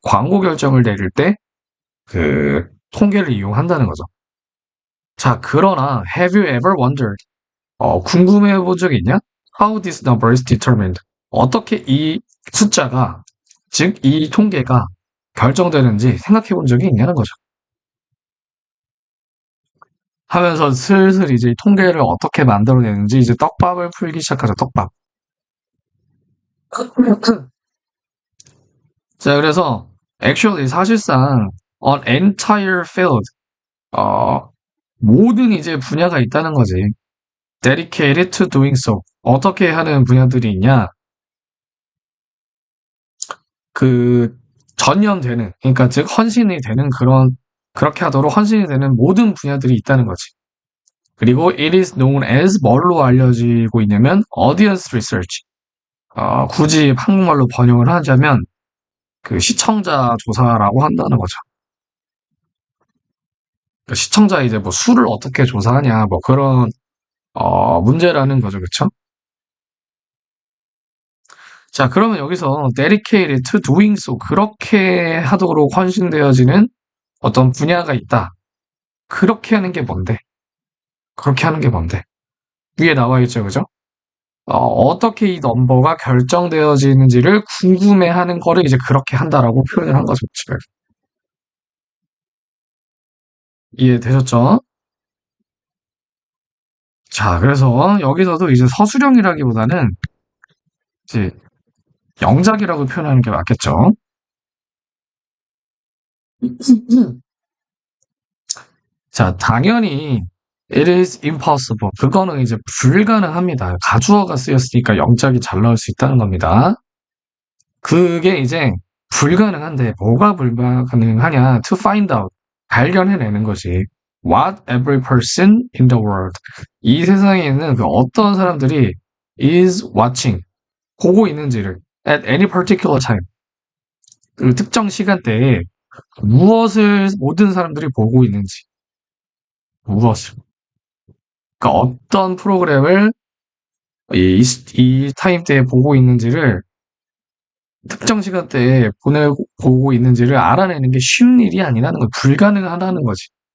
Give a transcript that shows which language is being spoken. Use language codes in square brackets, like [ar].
[ko] 광고 결정을 내릴 때 그 통계를 이용한다는 거죠. 자, 그러나 [en] have you ever wondered? [ko] 궁금해 본 적이 있냐? [en] How this number is determined. [ko] 어떻게 이 숫자가, 즉 이 통계가 결정되는지 생각해 본 적이 있냐는 거죠. 하면서 슬슬 이제 이 통계를 어떻게 만들어내는지 이제 떡밥을 풀기 시작하죠. 떡밥. 자, 그래서 [en] actually [ko] 사실상 [en] an entire field [ko] 어, 모든 이제 분야가 있다는 거지. [en] dedicated to doing so. [ko] 어떻게 하는 분야들이 있냐? 그 전념되는, 그러니까 즉 헌신이 되는 그렇게 하도록 헌신이 되는 모든 분야들이 있다는 거지. 그리고 [en] it is known as [ko] 뭘로 알려지고 있냐면 [en] audience research. [ko] 굳이 한국말로 번역을 하자면 그 시청자 조사라고 한다는 거죠. 그러니까 시청자 이제 뭐 수를 어떻게 조사하냐 뭐 그런 문제라는 거죠, 그렇죠? 자, 그러면 여기서 [en] dedicated to doing so [ko] 그렇게 하도록 헌신되어지는 어떤 분야가 있다. 그렇게 하는 게 뭔데? 그렇게 하는 게 뭔데? 위에 나와 있죠, 그죠? 어떻게 이 넘버가 결정되어지는지를 궁금해하는 거를 이제 그렇게 한다라고 표현을 한 거죠, 지금. 이해되셨죠? 자, 그래서 여기서도 이제 서술형이라기보다는 이제 영작이라고 표현하는 게 맞겠죠. 자, 당연히 [en] it is impossible. [ko] 그거는 이제 불가능합니다. 가주어가 쓰였으니까 영작이 잘 나올 수 있다는 겁니다. 그게 이제 불가능한데 뭐가 불가능하냐? [en] To find out. [ko] 발견해내는 거지. [en] What every person in the world. [ko] 이 세상에 있는 그 어떤 사람들이 [en] is watching. [ko] 보고 있는지를 [en] at any particular time. [ko] 그 특정 시간대에 무엇을 모든 사람들이 보고 있는지. 무엇을. 그러니까 어떤 프로그램을 이 타임대에 보고 있는지를 특정 시간대에 보고 있는지를 알아내는 게 쉬운 일이 아니라는 거, 불가능하다는 거지.